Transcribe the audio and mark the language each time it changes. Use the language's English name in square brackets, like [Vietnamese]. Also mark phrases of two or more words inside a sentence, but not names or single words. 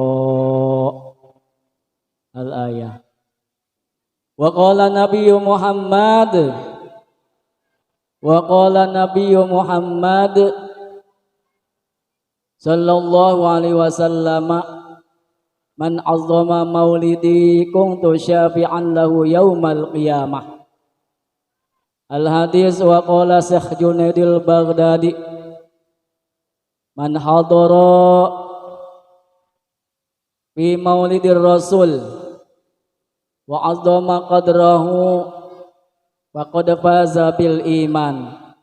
[Arabic] الآية. وقال النبي محمد صلى الله عليه وسلم، من عظم مولدي كنت شفيعا له يوم القيامة. Al-hadis. وقال شيخ جنيد البغدادي، من حضر في مولد الرسول وعظم قدره فقد فاز بالإيمان.